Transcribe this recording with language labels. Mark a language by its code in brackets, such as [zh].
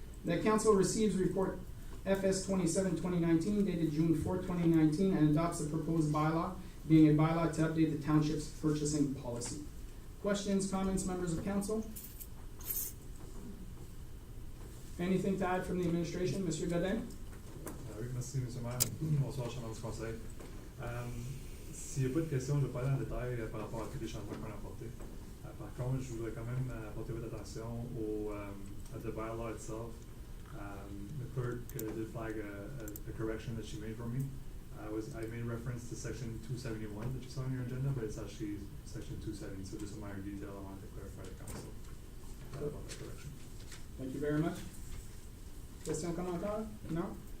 [en] The council receives report FS 27-2019 dated June 4, 2019 and adopts the proposed bylaw, being a bylaw to update the township's purchasing policy. Questions, comments, members of council? Anything to add from the administration, Mr. Godin? [fr] Oui, merci, M. le maire. Bonsoir, chambres du conseil. S'il n'y a pas de questions, je ne vais pas aller en détail par rapport à tous les changements qu'on a apportés. Par contre, je voudrais quand même apporter votre attention [en] at the bylaw itself. The clerk did flag a correction that she made for me. I made reference to section 271 that you saw on your agenda, but it's actually section 270, so just a minor detail I wanted to clarify to council about that correction. Thank you very much. [fr] Question, commentaire? [en] No?